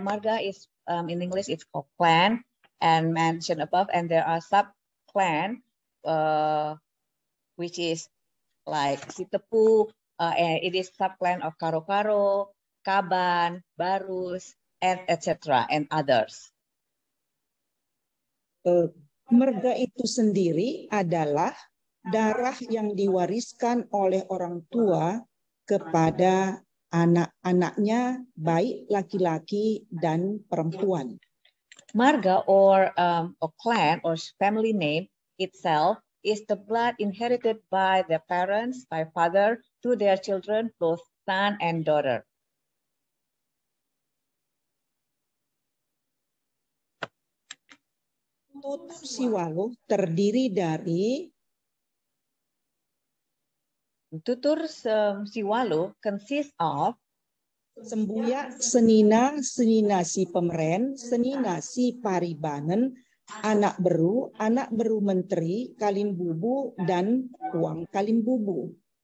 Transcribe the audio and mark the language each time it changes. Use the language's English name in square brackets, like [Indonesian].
[English] Marga is in English it's called clan and mentioned above, and there are sub-clan which is like Sitepu, and it is sub-clan of karo-karo, kaban, barus, and etc. and others. [Indonesian] Merga itu sendiri adalah darah yang diwariskan oleh orang tua kepada anak-anaknya, baik laki-laki dan perempuan. [English] Marga or clan or family name itself is the blood inherited by their parents, by father, to their children, both son and daughter. [Indonesian] Tutur Siwaluh terdiri dari [English] Tutur Siwaluh consists of [Indonesian] Sembuya, Senina, Senina si Pemeren, Senina si Paribanen, anak beru menteri, Kalimbubu, dan Puang Kalimbubu.